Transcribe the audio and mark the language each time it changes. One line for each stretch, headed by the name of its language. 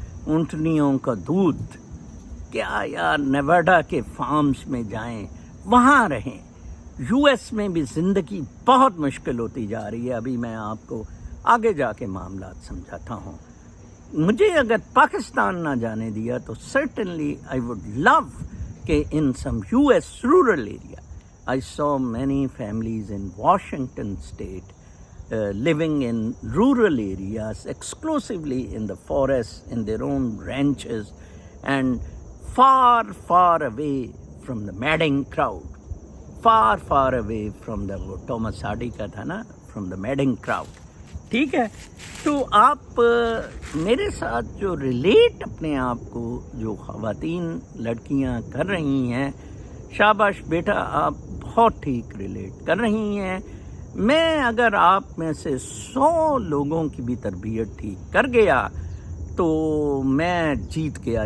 Urdu: اونٹنیوں کا دودھ، کیا یار، نیواڈا کے فارمز میں جائیں، وہاں رہیں. یو ایس میں بھی زندگی بہت مشکل ہوتی جا رہی ہے. ابھی میں آپ کو آگے جا کے معاملات سمجھاتا ہوں. مجھے اگر پاکستان نہ جانے دیا تو
English: Certainly I would love کہ in some U S rural area. I saw many families in Washington state living in rural areas, exclusively in the forests, in their own ranches, and far away from the madding crowd. Far away from the Thomas Hardy
Urdu: کا تھا نا,
English: from the madding crowd.
Urdu: ٹھیک ہے, تو آپ میرے ساتھ جو ریلیٹ اپنے آپ کو جو خواتین لڑکیاں کر رہی ہیں, شاباش بیٹا, آپ بہت ٹھیک ریلیٹ کر رہی ہیں. میں اگر آپ میں سے 100 لوگوں کی بھی تربیت ٹھیک کر گیا تو میں جیت گیا.